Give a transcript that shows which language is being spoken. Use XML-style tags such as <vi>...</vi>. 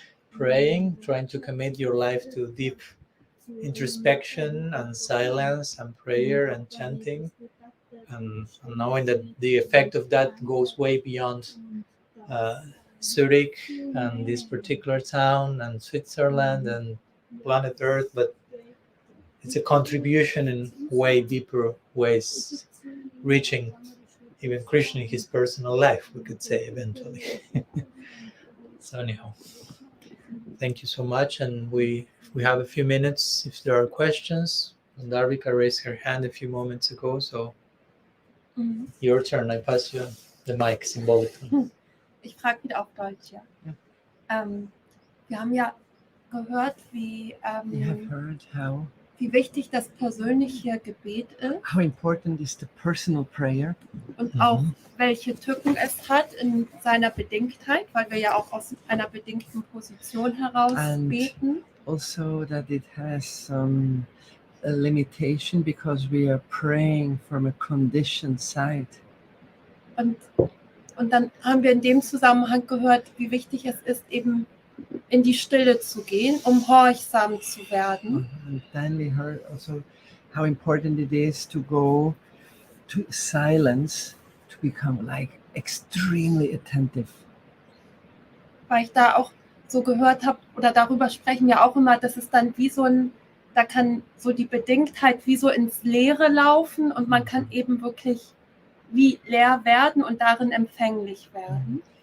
<en>praying, trying to commit your life to deep introspection and silence and prayer and chanting, and knowing that the effect of that goes way beyond Zurich and this particular town and Switzerland and planet Earth, but it's a contribution in way deeper ways, reaching even Krishna in his personal life, we could say eventually. So anyhow, thank you so much, and we have a few minutes if there are questions. And Darvika raised her hand a few moments ago, so your turn. I pass you the mic symbolically.</en> <de>Ich frage wieder auf Deutsch, ja. Wir haben ja gehört,</de> <en>We have heard</en> <de>wie wichtig das persönliche Gebet ist</de> <en>how important is the personal prayer,</en> <de>und auch welche Tücken es hat in seiner Bedingtheit, weil wir ja auch aus einer bedingten Position heraus beten.</de> <en>also that it has some limitation because we are praying from a conditioned side.</en> <de>Und dann haben wir in dem Zusammenhang gehört, wie wichtig es ist, eben in die Stille zu gehen, um gehorsam zu werden.</de> <en>And then we heard also how important it is to go to silence, to become like extremely attentive.</en> <de>Weil ich da auch so gehört habe, oder darüber sprechen wir auch immer, dass es dann wie so da kann so die Bedingtheit wie so ins Leere laufen und man kann eben wirklich wie leer werden und darin empfänglich werden.</de>